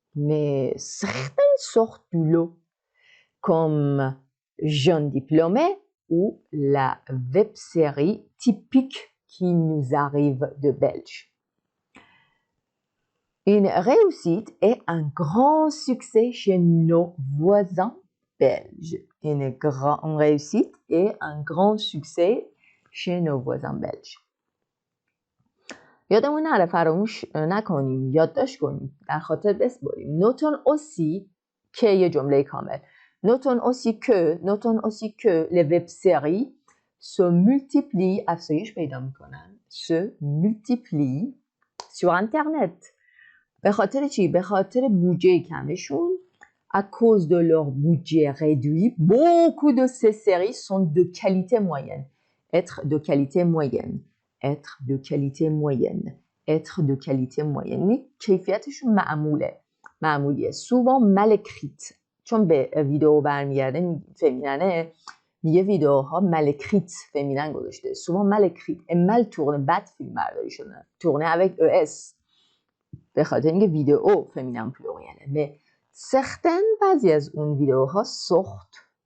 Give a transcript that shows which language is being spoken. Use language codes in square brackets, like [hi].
[fr] Mais certaines sortent du lot, comme Jeune diplômé ou la web-série typique qui nous arrive de Belge. Une réussite et un grand succès chez nos voisins belges. Une réussite et un grand succès chez nos voisins belges. [fa] یادمون نره فراموش نکنیم، یادداشت کنیم، در خاطر بسپاریم. [fr] Notons aussi [fa] که یه جمله کامل. [fr] Notons aussi que les web-séries se multiplient, [fa] افزایش پیدا میکنن. [fr] Se multiplient sur Internet. [fa] به خاطر چی؟ به خاطر بودجه کمشون. [fr] À cause de leur budget réduit, beaucoup de ces séries sont de qualité moyenne. être de qualité moyenne [fa] être de qualité moyenne être de qualité moyenne این کیفیتشون معمولیه [fr] souvent mal écrite [fa] چون به ویدیو برمیگرده فمیننه میگه ویدیوها mal écrite فمینن گذاشته [fr] souvent mal écrite et mal tourné [fa] بد فیلم برداری شده tourné avec ES به خاطر اینکه ویدیو فمینن پلوریاله [fr] mais certaines [fa] بعضی از اون ویدیوها [fr] sortent